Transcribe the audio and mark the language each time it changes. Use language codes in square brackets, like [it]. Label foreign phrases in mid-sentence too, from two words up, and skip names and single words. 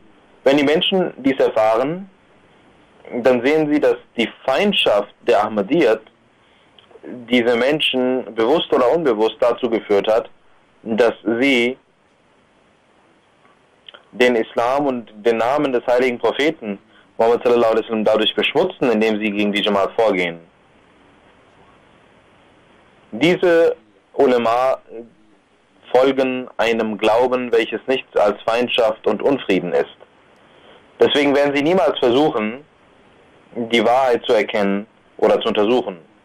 [de] Wenn die Menschen dies erfahren, dann sehen sie, dass die Feindschaft der Ahmadiyyat diese Menschen bewusst oder unbewusst dazu geführt hat, dass sie den Islam und den Namen des heiligen Propheten Muhammad [ar] صلى الله عليه وسلم [de] dadurch beschmutzen, indem sie gegen die Jamaat vorgehen. Diese Ulema folgen einem Glauben, welches nichts als Feindschaft und Unfrieden ist. Deswegen werden sie niemals versuchen, die Wahrheit zu erkennen oder zu untersuchen.